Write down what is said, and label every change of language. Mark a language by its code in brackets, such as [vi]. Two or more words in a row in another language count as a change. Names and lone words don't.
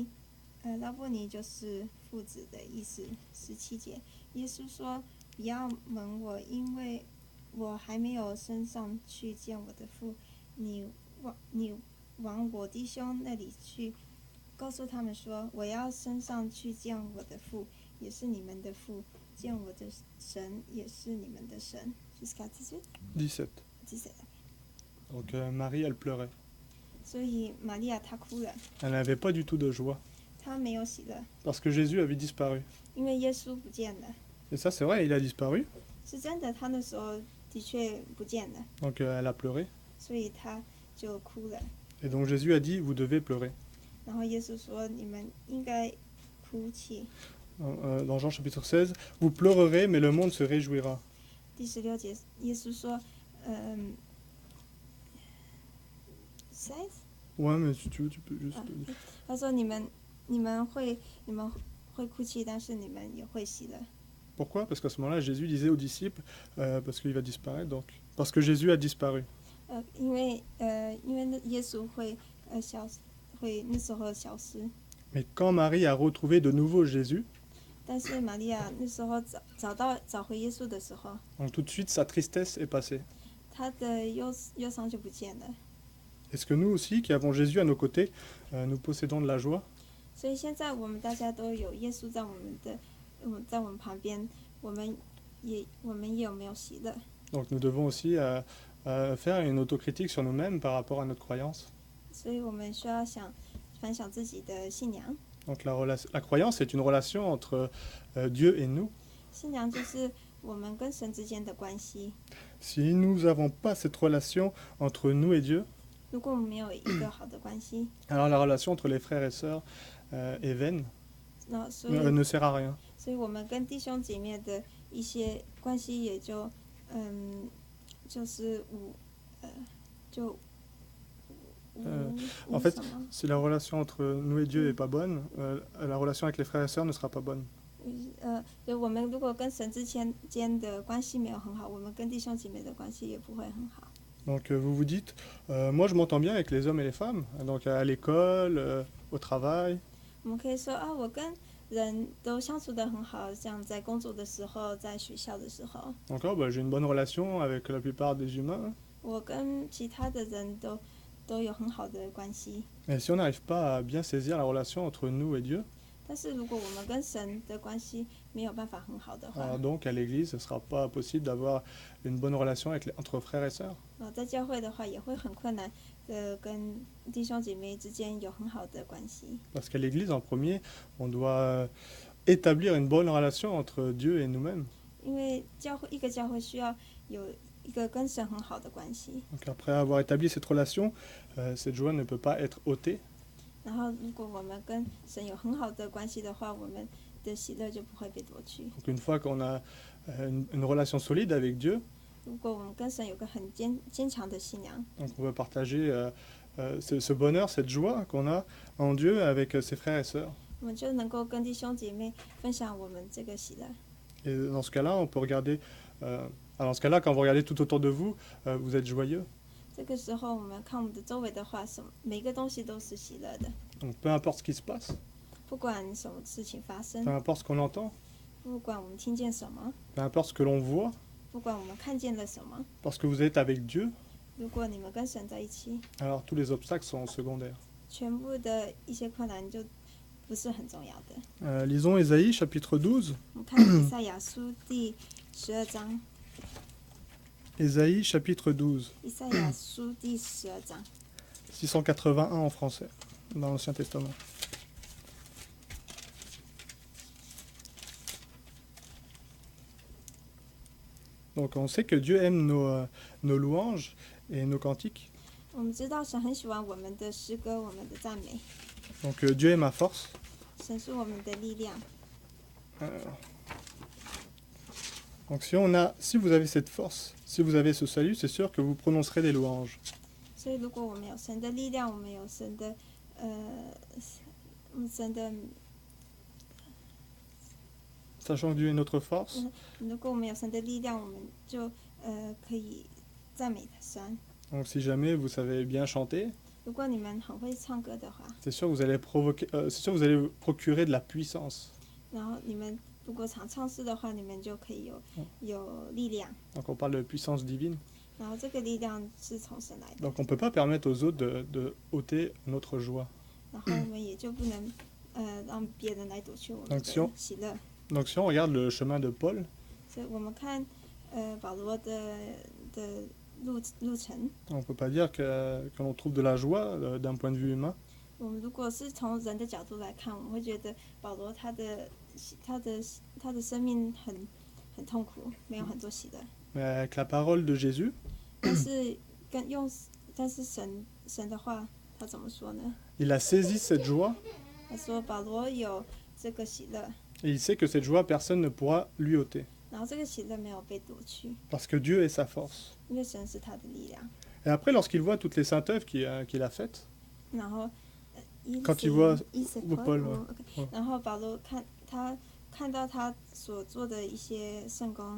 [zh] 拉波尼就是父子的意思。17节，耶稣说：不要蒙我，因为我还没有升上去见我的父。你往我弟兄那里去，告诉他们说：我要升上去见我的父，也是你们的父；见我的神，也是你们的神。” [fr] Jusqu'à 18. 17. 17. Donc Marie, elle pleurait. [zh] 所以玛利亚她哭了， [fr] Elle n'avait pas du tout de joie, [zh] 她没有喜乐， [fr] parce que Jésus avait disparu. [zh] 因为耶稣不见了。 [fr] Et ça, c'est vrai, il a disparu. [zh] 是真的，她那时候的确不见了， [fr] Donc elle a pleuré. [zh] 所以她就哭了。 [fr] Et donc Jésus a dit, vous devez pleurer. [zh] 然后耶稣说：“你们应该哭泣。” [fr] Dans Jean chapitre 16, vous pleurerez, mais le monde se réjouira. [zh] 第16节，耶稣说：“16。” [fr] Ouais, mais si tu veux, tu peux juste... [zh] 他说：“你们会哭泣，但是你们也会喜乐。” [fr] Pourquoi? Parce qu'à ce moment-là, Jésus disait aux disciples, parce qu'il va disparaître, donc... Parce que Jésus a disparu. [zh] 因为耶稣会那时候消失。 [fr] Mais quand Marie a retrouvé de nouveau Jésus, [zh] 但是玛利亚那时候找回耶稣的时候， [fr] donc tout de suite, sa tristesse est passée. [zh] 她的忧伤就不见了。 [fr] Est-ce que nous aussi, qui avons Jésus à nos côtés, nous possédons de la joie? [zh] 所以现在我们大家都有耶稣在我们旁边，我们也有没有喜乐？ [fr] Donc nous devons aussi faire une autocritique sur nous-mêmes par rapport à notre croyance. [zh] 所以我们需要反省自己的信仰。 [fr] Donc la croyance est une relation entre Dieu et nous. [zh] 信仰就是我们跟神之间的关系。 [fr] Si nous n'avons pas cette relation entre nous et Dieu, [zh] 如果我们没有一个好的关系， [fr] alors la relation entre les frères et sœurs est vaine, [zh] 那所以 [fr] ne sert à rien. [zh] 所以我们跟弟兄姐妹的一些关系也就就是 [fr] En fait, si la relation entre nous et Dieu n'est pas bonne, la relation avec les frères et sœurs ne sera pas bonne. [zh] 就我们如果跟神之间的关系没有很好，我们跟弟兄姐妹的关系也不会很好。 [fr] Donc vous vous dites, moi je m'entends bien avec les hommes et les femmes, donc à l'école, au travail. [zh] 我们可以说啊，我跟人都相处得很好，像在工作的时候，在学校的时候， [fr] Encore, j'ai une bonne relation avec la plupart des humains. [zh] 我跟其他的人都有很好的关系。 [fr] Mais si on n'arrive pas à bien saisir la relation entre nous et Dieu, [zh] 但是如果我们跟神的关系没有办法很好的话， [fr] alors donc à l'église, ce ne sera pas possible d'avoir une bonne relation entre frères et sœurs. [zh] 在教会的话也会很困难的跟弟兄姐妹之间有很好的关系。 [fr] Parce qu'à l'église, en premier, on doit établir une bonne relation entre Dieu et nous-mêmes. [zh] 因为一个教会需要有一个跟神很好的关系。 [fr] Donc après avoir établi cette relation, cette joie ne peut pas être ôtée. [zh] 然后，如果我们跟神有很好的关系的话，我们的喜乐就不会被夺去。 [fr] Donc une fois qu'on a une relation solide avec Dieu, [zh] 如果我们跟神有个很坚强的信仰， [fr] donc on peut partager ce bonheur, cette joie qu'on a en Dieu avec ses frères et sœurs. [zh] 我们就能够跟弟兄姐妹分享我们这个喜乐。 [fr] Et dans ce cas-là, on peut regarder. Dans ce cas-là, quand vous regardez tout autour de vous, vous êtes joyeux. [zh] 这个时候，我们看我们的周围的话，每个东西都是喜乐的， [fr] Donc peu importe ce qui se passe, [zh] 不管什么事情发生 [fr] peu，importe ce qu'on entend, [zh] 不管我们听见什么， [fr] peu importe ce que l'on voit, [zh] 不管我们看见了什么， [fr] parce que vous êtes avec Dieu, [zh] 如果你们跟神在一起， [fr] alors tous les obstacles sont secondaires. [zh] 全部的一些困难就不是很重要的。 [fr] Lisons Ésaïe chapitre 12. [zh] 我们看以赛亚书第12章， [fr] Ésaïe chapitre 12. [zh] 以赛亚书第12章。 [fr] 681 en français, dans l'Ancien Testament. Donc on sait que Dieu aime nos louanges et nos cantiques. [zh] 我们知道神很喜欢我们的诗歌，我们的赞美， [fr] Donc Dieu est ma force. [zh] 神是我们的力量。 [fr] Donc si vous avez cette force, si vous avez ce salut, c'est sûr que vous prononcerez des louanges. [zh] 所以，如果我们有神的力量，我们有神的神的， [fr] Sachant que Dieu est notre force, [zh] 如果我们有神的力量，我们就可以赞美神。 [fr] donc si jamais vous savez bien chanter, [zh] 如果你们很会唱歌的话， [fr] c'est sûr que vous allez c'est sûr que vous allez procurer de la puissance. [zh] 然后你们如果常唱诗的话，你们就可以有力量。 [fr] Donc on parle de puissance divine. [zh] 然后这个力量是从神来的， [fr] Donc on ne peut pas permettre aux autres de ôter notre joie. [zh] 然后我们也就不能让别人来夺去我们的喜乐。 [fr] Donc si on regarde le chemin de Paul, [zh] 所以我们看保罗的路程， [fr] on ne peut pas dire que l'on trouve de la joie d'un point de vue humain. [zh] 我们如果是从人的角度来看，我们会觉得保罗他的生命很痛苦，没有很多喜乐。 [fr] Mais avec la parole de Jésus, [zh] 但是神的话，他怎么说呢？ [fr] il a saisi cette joie [zh] 他说保罗有这个喜乐， [fr] et il sait que cette joie, personne ne pourra lui ôter. [zh] 然后这个喜乐没有被夺去， [fr] Parce que Dieu est sa force. [zh] 因为神是他的力量。 [fr] Et après, lorsqu'il voit toutes les saintes œuvres qu'il a faites, [zh] 然后 [fr] Quand tu vois Paul， ouais. [zh] OK， 然后保罗看到他所做的一些圣工，